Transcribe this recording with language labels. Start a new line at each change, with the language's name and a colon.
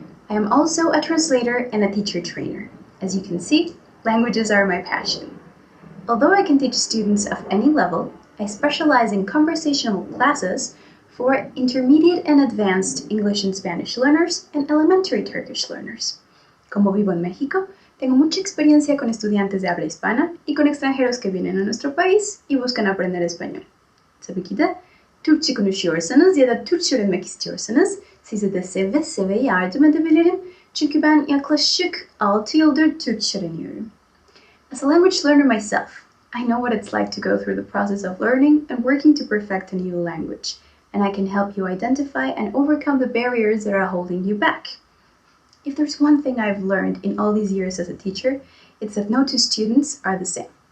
English: I am also a translator and a teacher trainer. As you can see, languages are my passion. Although I can teach students of any level, I specialize in conversational classes for intermediate and advanced English and Spanish learners and elementary Turkish learners.
Spanish: Como vivo en México, tengo mucha experiencia con estudiantes de habla hispana y con extranjeros que vienen a nuestro país y buscan aprender español.
Turkish: Tabii ki de Türkçe konuşuyorsanız ya da Türkçe öğrenmek istiyorsanız size de seve seve yardım edebilirim. Çünkü ben yaklaşık 6 yıldır Türkçe öğreniyorum.
English: As a language learner myself, I know what it's like to go through the process of learning and working to perfect a new language, and I can help you identify and overcome the barriers that are holding you back. If there's one thing I've learned in all these years as a teacher, it's that no two students are the same.